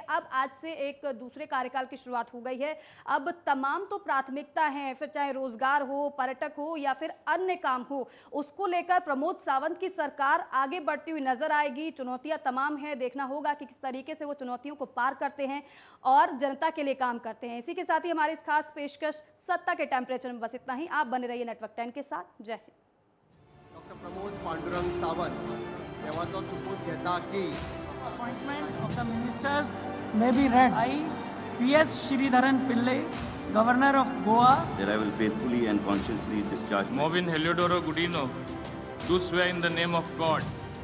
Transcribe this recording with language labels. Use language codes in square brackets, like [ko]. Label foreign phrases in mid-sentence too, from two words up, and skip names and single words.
[hi] अब आज से एक दूसरे कार्यकाल की शुरुआत हो गई है। अब तमाम तो प्राथमिकता है, फिर चाहे रोजगार हो, पर्यटक हो या फिर अन्य काम हो, उसको लेकर प्रमोद सावंत की सरकार आगे बढ़ती हुई नजर आएगी। चुनौतियां तमाम है, देखना होगा कि किस तरीके से वो चुनौतियों को पार करते हैं और जनता के लिए काम करते हैं। इसी के साथ ही हमारी इस खास पेशकश सत्ता के टेम्परेचर में बस इतना ही। आप बने रहिए नेटवर्क 10 के साथ। जय हिंद। [kok] डॉक्टर प्रमोद पांडुरंग सावंत देवाचो सुपूत घेता की [en] Appointment of the ministers may be read. I, P.S. Sridharan Pillai, Governor of Goa, that I will faithfully and conscientiously discharge Movin Heliodoro Gudino, do swear in the name of God